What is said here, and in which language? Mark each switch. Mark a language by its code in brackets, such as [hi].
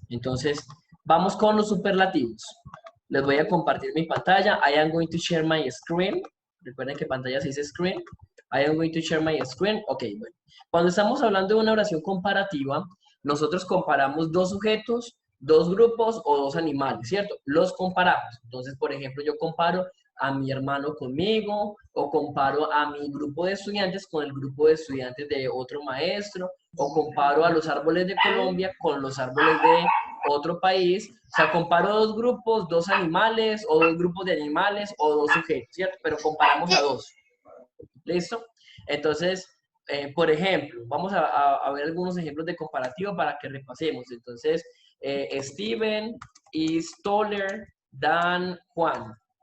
[es] Entonces, vamos con los superlativos. Les voy a compartir mi pantalla. [en] I am going to share my screen. Recuerden que pantalla se dice screen. I am going to share my screen. [es] Ok, bueno. Cuando estamos hablando de una oración comparativa, nosotros comparamos dos sujetos, dos grupos o dos animales, ¿cierto? Los comparamos. Entonces, por ejemplo, yo comparo a mi hermano conmigo o comparo a mi grupo de estudiantes con el grupo de estudiantes de otro maestro o comparo a los árboles de Colombia con los árboles de otro país. O sea, comparo dos grupos, dos animales o dos grupos de animales o dos sujetos, ¿cierto? Pero comparamos a dos. ¿Listo? Entonces, por ejemplo, vamos a ver algunos ejemplos de comparativo para que repasemos. [en] Entonces, Steven is taller than Juan.